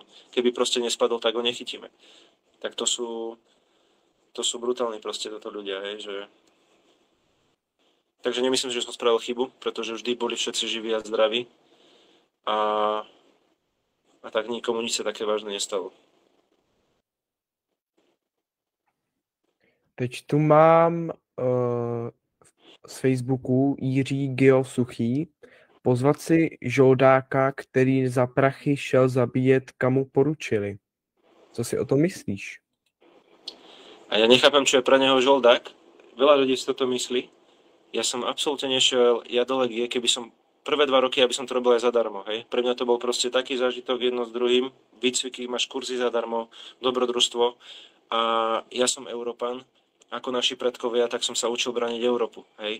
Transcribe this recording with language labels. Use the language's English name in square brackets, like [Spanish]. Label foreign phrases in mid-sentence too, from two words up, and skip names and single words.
[Slovak] Keby proste nespadol, tak ho nechytíme. Tak to sú brutálni proste toto ľudia, hej, že... Takže nemyslím, že som spravil chybu, pretože vždy boli všetci živí a zdraví a tak nikomu nič sa také vážne nestalo. [Czech] Teď tu mám z Facebooku Jiří Geo Suchý. Pozvat si žoldáka, který za prachy šel zabíjet, kamu poručili. Co si o tom myslíš? [Slovak] A ja nechápem, čo je pre neho žoldák. Veľa ľudí si toto myslí. Ja som absolútne nešiel do legie, keby som prvé 2 roky, aby som to robil aj zadarmo, hej. Pre mňa to bol proste taký zážitok jedno s druhým. Výcviky, máš kurzy zadarmo, dobrodružstvo. A ja som Európan, ako naši predkovia, tak som sa učil brániť Európu, hej.